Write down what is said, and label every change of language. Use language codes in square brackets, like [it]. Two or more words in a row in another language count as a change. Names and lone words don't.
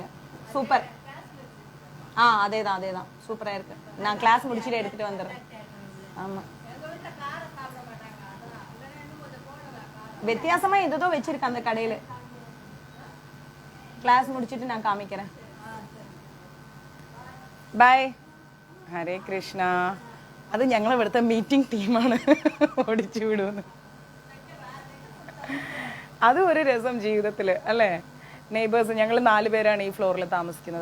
[ta] சூப்பர். அதேதான் சூப்பரா இருக்கு. நான் கிளாஸ் முடிச்சுட்டு எடுத்துட்டு வந்துடுறேன். ஆமா, வித்தியாசமா எதோ வச்சிருக்கேன் அந்த கடையில. கிளாஸ் முடிச்சுட்டு நான் காமிக்கிறேன். [ml] ബൈ. ഹരേ കൃഷ്ണ. അത് ഞങ്ങൾ ഇവിടുത്തെ മീറ്റിംഗ് ടീമാണ്, ഓടിച്ചു വിടുമെന്ന്. അതും ഒരു രസം ജീവിതത്തിൽ അല്ലേ? നെയ്ബേഴ്സ് ഞങ്ങൾ 4 പേരാണ് ഈ ഫ്ലോറിൽ താമസിക്കുന്നത്.